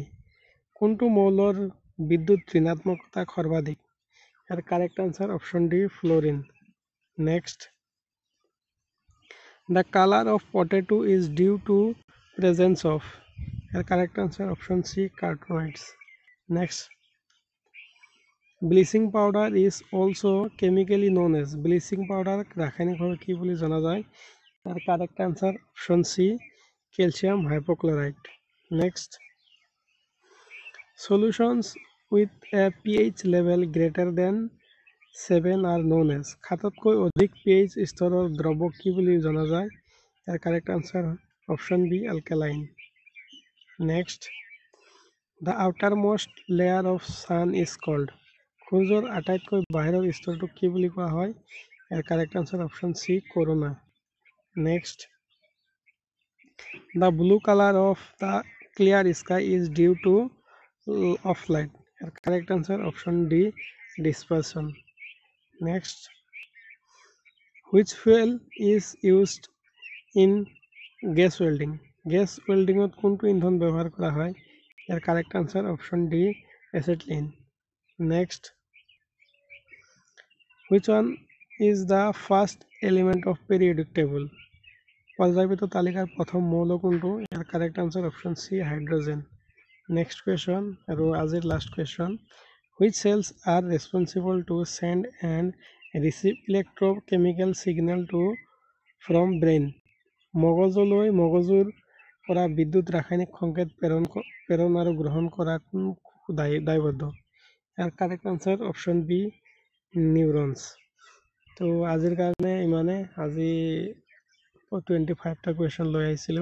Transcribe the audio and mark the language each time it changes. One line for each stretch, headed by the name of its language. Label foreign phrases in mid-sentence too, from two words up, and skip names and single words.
Assamese: কোনটো মৌলৰ বিদ্যুৎ ঋণাত্মকতা সৰ্বাধিক?
English: Your correct answer option D, fluorine. Next, the color of potato is due to presence of? Your correct answer option C, carotenoids. Next, bleaching powder is also chemically known as,
Assamese: ব্লিচিং পাউডাৰ ৰাসায়নিকভাৱে কি বুলি জনা যায়? তাৰ
English: correct answer option
Assamese: চি, কেলছিয়াম হাইপোক্লৰাইড। নেক্সট,
English: solutions with a pH level greater than 7 are known as?
Assamese: সাততকৈ অধিক pH স্তৰৰ দ্ৰৱক কি বুলি জনা যায়? ইয়াৰ
English: correct answer option
Assamese: বি, এলকেলাইন। নেক্সট,
English: the outermost layer of sun is called?
Assamese: সূৰ্যৰ আটাইতকৈ বাহিৰৰ স্তৰটোক কি বুলি কোৱা হয়? ইয়াৰ
English: correct answer option
Assamese: চি, কৰোনা। নেক্সট,
English: the blue color of the clear sky is due to of light. Your correct answer option D, dispersion. Next, which fuel is used in gas welding? Gas welding
Assamese: ত কোনটো ইন্ধন ব্যৱহাৰ কৰা হয়? ইয়াৰ
English: correct answer option
Assamese: D, acetylene.
English: Next, which one is the first element of periodic table?
Assamese: পৰ্যায়বৃত্ত তালিকাৰ প্ৰথম মৌল কোনটো? ইয়াৰ
English: correct answer option
Assamese: C, hydrogen.
English: Next question,
Assamese: আৰু আজিৰ
English: last question. Which cells are responsible to send and receive electrochemical signal to from brain?
Assamese: মগজুলৈ মগজুৰ পৰা বিদ্যুৎ ৰাসায়নিক সংকেত প্ৰেৰণ আৰু গ্ৰহণ কৰা কোন দায়বদ্ধ? ইয়াৰ
English: correct answer option
Assamese: বি, নিউৰনছ। তো আজিৰ কাৰণে ইমানে। আজি 25টা কুৱেশ্যন লৈ আহিছিলোঁ।